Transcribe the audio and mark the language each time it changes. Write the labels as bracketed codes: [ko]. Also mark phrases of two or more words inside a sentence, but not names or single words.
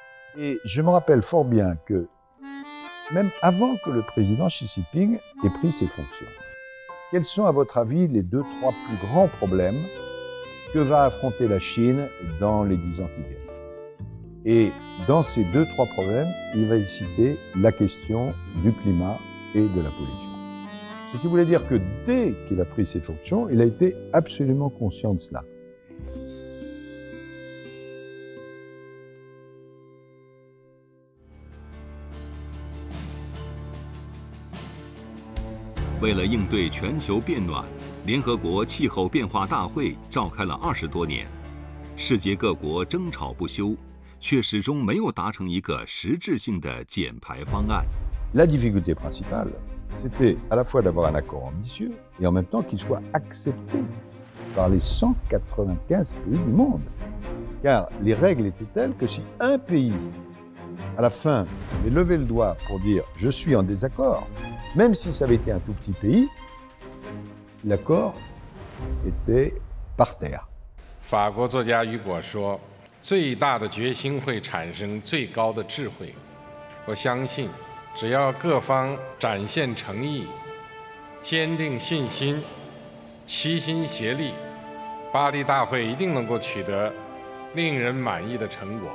[fr] Et je me rappelle fort bien que, même avant que le président Xi Jinping ait pris ses fonctions, quels sont, à votre avis, les 2-3 plus grands problèmes que va affronter la Chine dans les 10 ans qui viennent? Et dans ces 2-3 problèmes, il va y citer la question du climat et de la pollution. Ce qui voulait dire que dès qu'il a pris ses fonctions, il a été absolument conscient de cela. [zh] 为了应对全球变暖，联合国气候变化大会召开了20多年，世界各国争吵不休，却始终没有达成一个实质性的减排方案。 [fr] La difficulté principale, c'était à la fois d'avoir un accord ambitieux et en même temps qu'il soit accepté par les 195 pays du monde. Car les règles étaient telles que si un pays, à la fin, avait levé le doigt pour dire « je suis en désaccord », même si ça avait été un tout petit pays, l'accord était par terre. [zh] 法国作家雨果说：“最大的决心会产生最高的智慧。” 我相信，只要各方展现诚意、坚定信心、齐心协力，巴黎大会一定能够取得令人满意的成果。